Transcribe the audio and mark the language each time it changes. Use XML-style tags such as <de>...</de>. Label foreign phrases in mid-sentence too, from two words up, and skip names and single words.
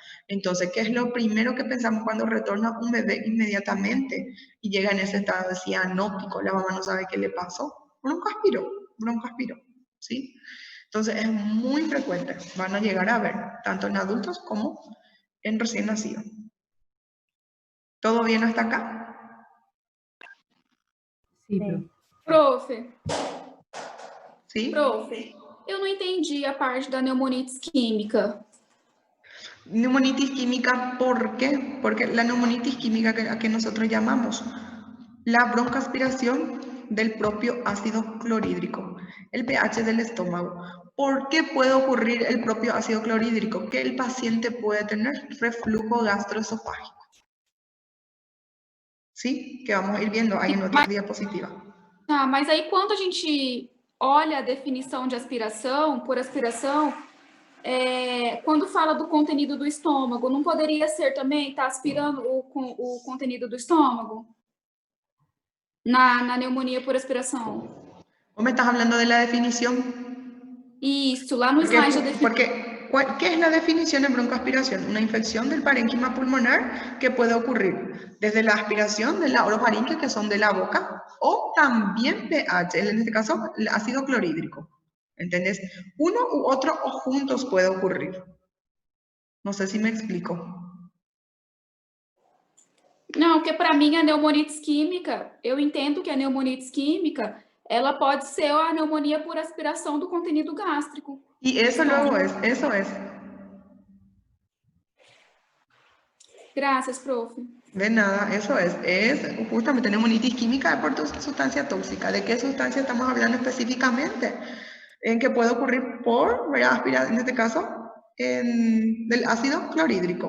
<es>Entonces, ¿qué es lo primero que pensamos cuando retorna un bebé inmediatamente y llega en ese estado de cianótico? La mamá no sabe qué le pasó. Broncoaspiro, ¿sí? Entonces, es muy frecuente. Van a llegar a ver, tanto en adultos como en recién nacidos. ¿Todo bien hasta acá?</es> <pt>Sim, Sim. prof.</pt> <es>¿Sí?</es> <pt>Prof, eu não entendi a parte da</pt> <es>neumonitis química. Neumonitis química, ¿por qué? Porque la neumonitis química a que nosotros llamamos la broncoaspiración del propio ácido clorhídrico, el pH del estómago. ¿Por qué puede ocurrir el propio ácido clorhídrico? Que el paciente puede tener reflujo gastroesofágico. ¿Sí? Que vamos a ir viendo ahí en otra diapositiva.</es> <pt>Tá, mas aí quando a gente olha a definição de aspiração, por aspiração, quando fala do contenido do estômago, não poderia ser também, tá aspirando o contenido do estômago? Na pneumonia por aspiração.</pt> <es>¿Vos me estás hablando de la definición?</es> <pt>Isso, lá no slide da definição.</pt> <es>¿Qué es la definición en broncoaspiración? Una infección del parénquima pulmonar que puede ocurrir desde la aspiración de la orofaringe, que son de la boca, o también pH, en este caso el ácido clorhídrico. ¿Entendés? Uno u otro o juntos puede ocurrir. No sé si me explico.</es> <pt>Não, porque para mim a</pt> <es>neumonitis química,</es> <pt>eu entendo que a</pt> <es>neumonitis química,</es> <pt>ela pode ser a pneumonia por aspiração do contenido gástrico.</pt> <es>Y eso luego es, eso es. Gracias, prof. De nada, eso es justamente neumonitis química por sustancia tóxica. ¿De qué sustancia estamos hablando específicamente? En que puede ocurrir por, en este caso, del ácido clorhídrico.</es>